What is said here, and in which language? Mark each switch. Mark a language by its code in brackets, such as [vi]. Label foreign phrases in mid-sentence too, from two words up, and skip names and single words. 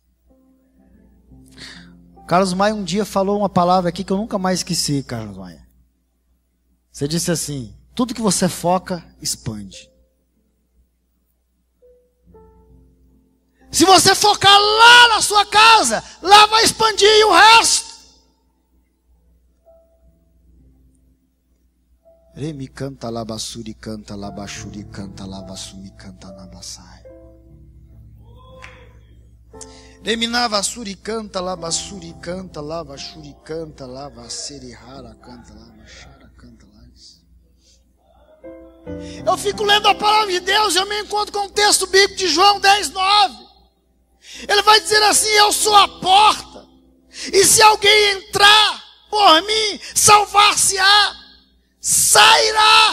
[pt] Carlos Maia um dia falou uma palavra aqui que eu nunca mais esqueci, Carlos Maia. Você disse assim: tudo que você foca, expande. Se você focar lá na sua casa, lá vai expandir e o resto. Remi canta labassuri canta labachuri canta labassumi canta labassai. Reminava suricanta, lava suricanta, lava churicanta, lava serihara, canta, lava chara, canta, lava. Eu fico lendo a palavra de Deus e eu me encontro com o texto bíblico de João 10:9. Ele vai dizer assim: eu sou a porta, e se alguém entrar por mim, salvar-se-á, sairá.